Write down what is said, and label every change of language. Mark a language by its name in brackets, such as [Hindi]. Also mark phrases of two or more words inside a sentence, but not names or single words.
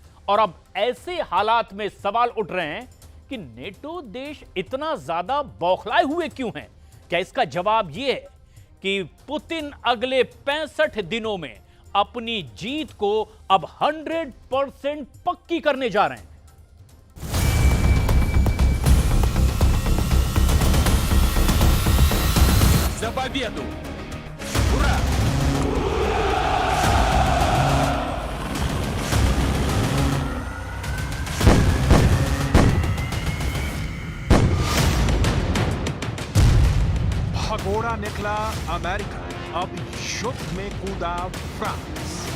[Hindi] और अब ऐसे हालात में सवाल उठ रहे हैं कि नेटो देश इतना ज्यादा बौखलाए हुए क्यों हैं? क्या इसका जवाब यह है कि पुतिन अगले 65 दिनों में अपनी जीत को अब 100% पक्की करने जा रहे हैं? [Russian] За победу! Ура! [Hindi] भगोड़ा निकला अमेरिका, अब युद्ध में कूदा फ्रांस।